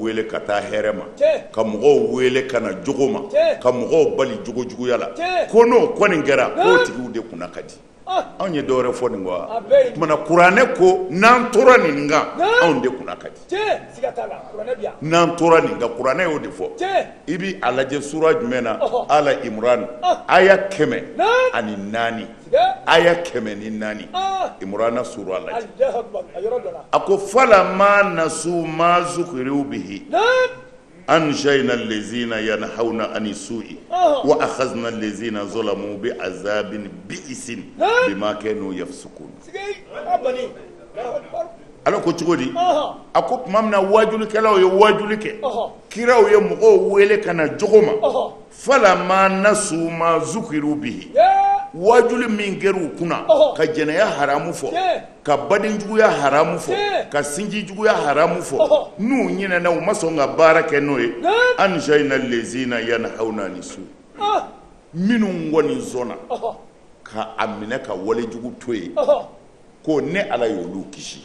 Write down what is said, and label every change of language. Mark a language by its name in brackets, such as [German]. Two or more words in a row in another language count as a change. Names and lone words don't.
[Bambara] wele ka taa hɛrɛ ma ka mɔgɔw wele ka na jogo ma ka mɔgɔw bali jogo juguya la ko n'o kɔni kɛra k'o tigiw de kunna ka di anw ye dɔwɛrɛ fɔ nin kɔ wa tumana kuranɛ ko n'an tora nin kan anw de kunna ka di n'an tora nin kan kuranɛ y'o de fɔ i bi a lajɛ sura jumɛn na ala imran aya 104 aya 104 imran sura lajɛ a ko [Arabic] فلما نسوا ما ذكروا به أنجينا الذين ينهون عن السوء وأخذنا الذين ظلموا بعذاب بئس بما كانوا يفسقون [Bambara] ala ko cogo di a ko tuma min na wajulikɛlaw ye wajuli kɛ kiraw ye mɔgɔw wele ka na jogo ma [Arabic] فلما نسوا ما ذكروا به [Bambara] wajuli min kɛr'u kunna ka jɛnɛya haramu fɔ ka badenjuguya haramu fɔ ka sinjijuguya haramu fɔ n'u ɲinɛna u ma sɔn ka baara kɛ n'o ye [Arabic] أنجينا الذين ينهون [Bambara] ani su minnu kɔni sɔnna ka a minɛ ka walejugu to yen ko ne ala y'olu kisi